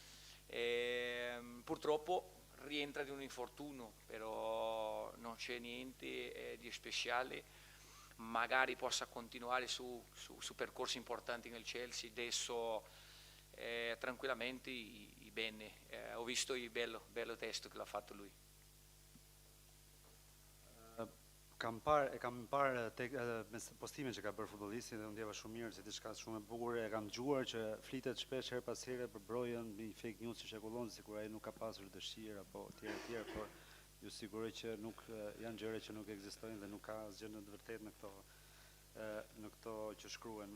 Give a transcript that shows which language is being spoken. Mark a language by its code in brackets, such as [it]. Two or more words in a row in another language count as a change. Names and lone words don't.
[it] Purtroppo rientra di un infortunio, però non c'è niente di speciale. Magari possa continuare su percorsi importanti nel Chelsea. Adesso tranquillamente bene. Ho visto il bello testo che l'ha fatto lui. [sq] Kam parë postimin që ka bërë futbollisti dhe unë ndjeva shumë mirë, se diçka shumë e bukur. E kam dëgjuar që flitet shpesh her pas here për brojën mbi [en] fake news [sq] që shekullon, sikur ai nuk ka pasur dëshirë apo tjerë, por ju siguroj që nuk janë gjëra që nuk ekzistojnë dhe nuk ka asgjë në të vërtetë në këto që shkruhen.